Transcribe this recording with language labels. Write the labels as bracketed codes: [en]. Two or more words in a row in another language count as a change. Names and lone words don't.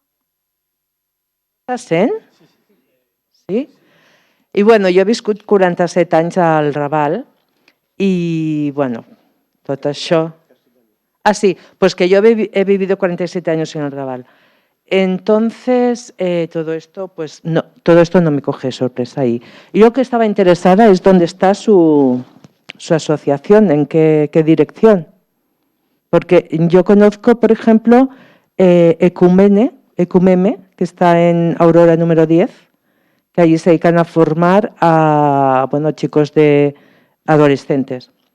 [ca] Està sent? Sí? I bueno, jo he viscut 47 anys al Raval [es] y bueno, [ca] tot això... Ah, sí, [es] pues que yo he vivido 47 años en el Raval. Entonces, todo esto no me coge sorpresa ahí. Y lo que estaba interesada es dónde está su asociación, en qué dirección. Porque yo conozco, por ejemplo, Ecumeme, que está en Aurora número 10, que allí se dedican a formar a chicos de adolescentes.